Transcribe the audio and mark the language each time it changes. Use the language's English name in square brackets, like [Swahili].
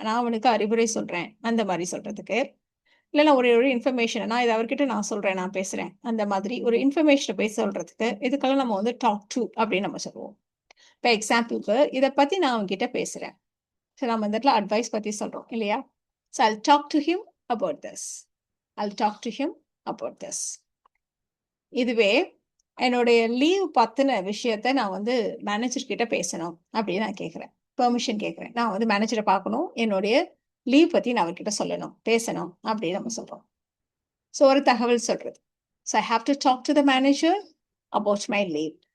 [Tamil] நான் அவனுக்கு அறிவுரை சொல்றேன். அந்த மாதிரி சொல்றதுக்கு. இல்லைன்னா ஒரு இன்ஃபர்மேஷன் நான் இது அவர்கிட்ட நான் சொல்றேன், நான் பேசுறேன். அந்த மாதிரி ஒரு இன்ஃபர்மேஷனை போய் சொல்றதுக்கு இதுக்கெல்லாம் நம்ம வந்து டாக் டு அப்படின்னு நம்ம சொல்லுவோம். இப்போ எக்ஸாம்பிளுக்கு இதை பத்தி நான் அவன்கிட்ட பேசுறேன். ஸோ நம்ம இந்த இடத்துல அட்வைஸ் பத்தி சொல்றோம் இல்லையா? [English] So I'll talk to him about this. I'll talk to him about this. இதுவே என்னுடைய leave பத்தின விஷயத்த நான் வந்து மேனேஜர் கிட்ட பேசணும் அப்படின்னு நான் கேட்குறேன். பெர்மிஷன் கேட்குறேன். நான் வந்து மேனேஜரை பார்க்கணும். என்னுடைய லீவ் பத்தி நான் அவர்கிட்ட சொல்லணும், பேசணும் அப்படின்னு நம்ம சொல்றோம். ஸோ [Tamil] ஒரு தகவல் சொல்றது. [English] So I have to talk to the manager about my leave.